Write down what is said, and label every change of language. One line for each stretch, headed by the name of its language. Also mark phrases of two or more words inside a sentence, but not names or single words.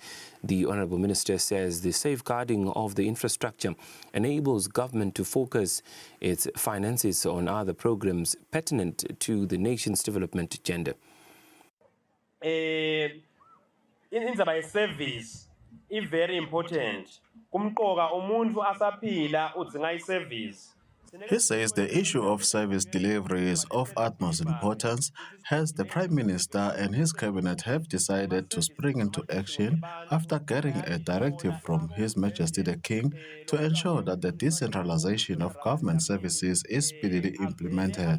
English: The Honourable Minister says the safeguarding of the infrastructure enables government to focus its finances on other programs pertinent to the nation's development agenda.
Swati: Indaba ye-service
English: is very important.
Swati: Kumqoka umuntu asaphila udzinga i-service.
English: He says the issue of service delivery is of utmost importance, hence the Prime Minister and his cabinet have decided to spring into action after getting a directive from His Majesty the King to ensure that the decentralization of government services is speedily implemented.